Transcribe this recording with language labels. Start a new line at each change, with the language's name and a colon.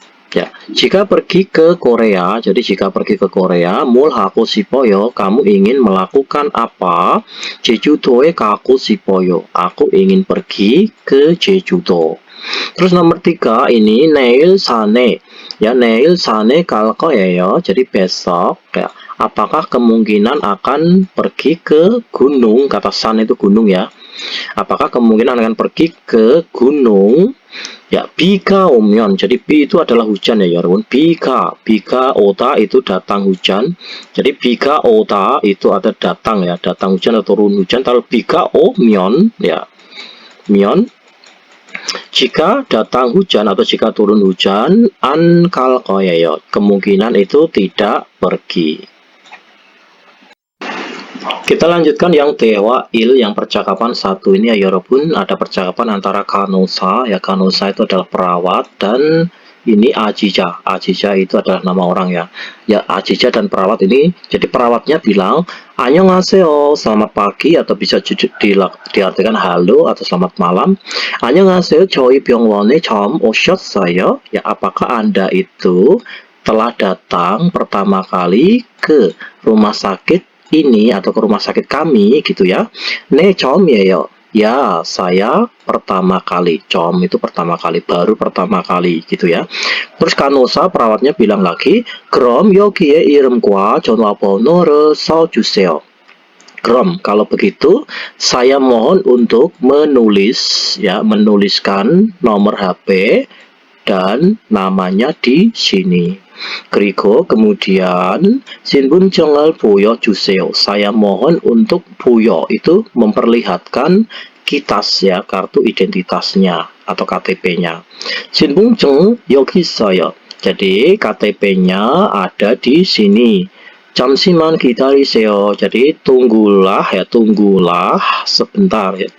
Indonesian: Ya, jika pergi ke Korea, jadi jika pergi ke Korea,
Korean: 뭘 하고 싶어요?
Indonesian: kamu ingin melakukan apa?
Korean: 제주도에 가고 싶어요.
Indonesian: aku ingin pergi ke Jejudo. Terus nomor 3 ini
Korean: 내일 산에. Ya, 내일 산에 갈 거예요.
Indonesian: jadi besok ya. Apakah kemungkinan akan pergi ke gunung? Kata 산 itu gunung ya. Apakah kemungkinan akan pergi ke gunung? Ya,
Korean: 비가 오면,
Indonesian: jadi 비 itu adalah hujan ya
Korean: 여러분. 비가 오다
Indonesian: itu datang hujan. jadi
Korean: 비가 오다
Indonesian: itu ada datang ya, datang hujan atau turun hujan. Kalau
Korean: 비가 오면
Indonesian: ya, 면 jika datang hujan atau jika turun hujan,
Korean: 안 갈 거예요.
Indonesian: kemungkinan itu tidak pergi. Kita lanjutkan yang
Korean: 대화 1,
Indonesian: yang percakapan 1 ini ya
Korean: 여러분.
Indonesian: Ada percakapan antara Kanosa, ya Kanosa itu adalah perawat, dan ini Ajija. Ajija itu adalah nama orang ya. Ya, Ajija dan perawat ini, jadi perawatnya bilang
Korean: 안녕하세요,
Indonesian: selamat pagi, atau bisa diartikan halo atau selamat malam.
Korean: 안녕하세요, 저희 병원에 처음 오셨어요.
Indonesian: Ya, apakah Anda itu telah datang pertama kali ke rumah sakit ini atau ke rumah sakit kami gitu ya.
Korean: 네, 처음이에요.
Indonesian: Ya, saya pertama kali.
Korean: 처음
Indonesian: itu pertama kali, baru pertama kali gitu ya. Terus Kanosa perawatnya bilang lagi,
Korean: 그럼 여기에 이름과 전화번호를 써주세요. 그럼
Indonesian: kalau begitu saya mohon untuk menuliskan nomor HP dan namanya di sini.
Korean: 그리고
Indonesian: kemudian
Korean: 신분증을 보여주세요.
Indonesian: Saya mohon untuk
Korean: 보여
Indonesian: itu memperlihatkan kitas ya, kartu identitasnya atau KTP-nya.
Korean: 신분증 여기 있어요.
Indonesian: Jadi KTP-nya ada di sini.
Korean: 잠시만 기다리세요.
Indonesian: Jadi tunggulah sebentar ya.